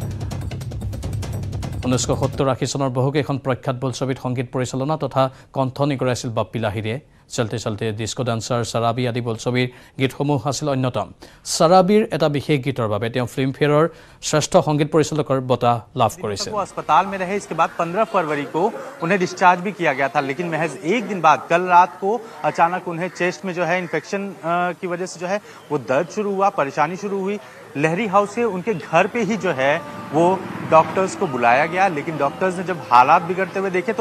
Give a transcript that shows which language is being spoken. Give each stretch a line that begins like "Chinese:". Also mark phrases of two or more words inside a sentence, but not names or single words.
Assamese: 1970-80 চনৰ বহুকেইখন প্ৰখ্যাত বোলছবিত সংগীত পৰিচালনা তথা কণ্ঠনি কৰাইছিল বাপ্পী লাহিৰীয়ে চলতে চলতে ডিস্কো ডান্সাৰ চাৰাবী আদি বোলছবিৰ গীতসমূহ আছিল অন্যতম চাৰাবীৰ এটা বিশেষ গীতৰ বাবে তেওঁ ফিল্মফেয়াৰৰ শ্ৰেষ্ঠ সংগীত পৰিচালকৰ বঁটা লাভ কৰিছে
Hindi: वो अस्पताल में रहे इसके बाद 15 फरवरी को उन्हें डिस्चार्ज भी किया गया था लेकिन महज एक दिन बाद कल रात को अचानक उन्हें चेस्ट में जो है इन्फेक्शन की वजह से जो है वो दर्द शुरू हुआ परेशानी शुरू हुई लहरी हाउस से उनके घर पे ही जो है वो डॉक्टर्स को बुलाया गया लेकिन डॉक्टर्स ने जब हालात बिगड़ते हुए देखे तो